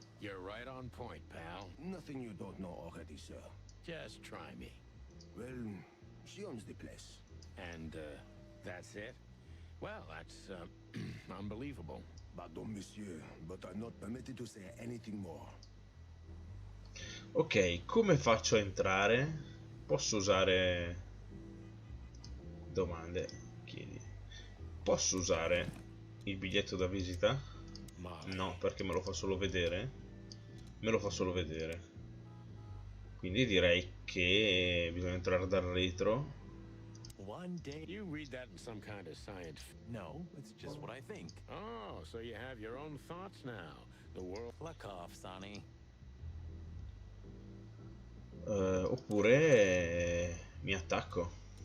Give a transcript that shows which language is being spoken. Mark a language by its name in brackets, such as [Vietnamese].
[English] You're right on point, pal. Nothing you don't know already, sir. Just try me. Well, she owns the place. And, that's it? Well, that's, unbelievable. Pardon, monsieur, but I'm not permitted to say anything more. [Italian] Ok, come faccio a entrare? Posso usare... Domande, chiedi. Posso usare il biglietto da visita? No, perché me lo fa solo vedere. Me lo fa solo vedere. Quindi direi che bisogna entrare dal retro. [English] One day... You read that in some kind of science... No, it's just what I think. Oh, so you have your own thoughts now. The world... Fuck off, Sonny. [Italian] Oppure mi attacco.